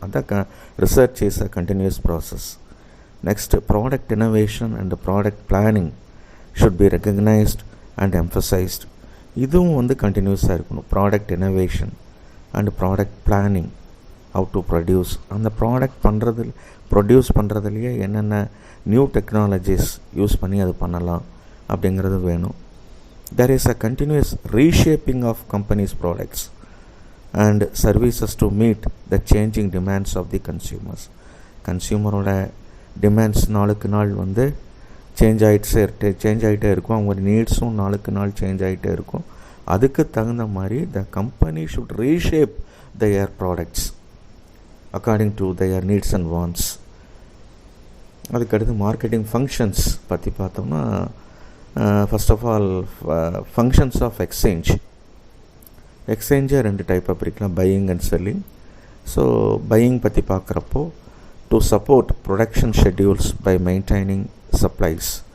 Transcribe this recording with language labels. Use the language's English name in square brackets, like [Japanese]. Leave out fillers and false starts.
[English] அதான் research is a continuous process. Next, product innovation and product planning should be recognised and emphasised. [Tamil] இதுவும் வந்து கண்டினியூஸாக இருக்கணும். Product innovation and product planning, [English] how to produce, [Tamil] அந்த product produce பண்ணுறதுலையே என்னென்ன new technologies use பண்ணி அது பண்ணலாம் அப்படிங்கிறது வேணும். [English] There is a continuous reshaping of companies' products and services to meet the changing demands of the consumers. [Tamil] கன்சியூமரோட demands நாளுக்கு நாள் வந்து சேஞ்ச் ஆகிட்டே இருக்கும். அவங்க நீட்ஸும் நாளுக்கு நாள் சேஞ்ச் ஆகிட்டே இருக்கும். அதுக்கு தகுந்த மாதிரி [English] The company should reshape their products according to their needs and wants. [Tamil] அதுக்கடுத்து [English] marketing functions [Tamil] பற்றி பார்த்தோம்னா, [English] First of all functions of exchange. எக்ஸ்சேஞ்சை [Tamil] ரெண்டு டைப்பாக பிரிக்கலாம், [English] Buying and selling. So buying [Tamil] பற்றி பார்க்குறப்போ, [English] To support production schedules by maintaining supplies.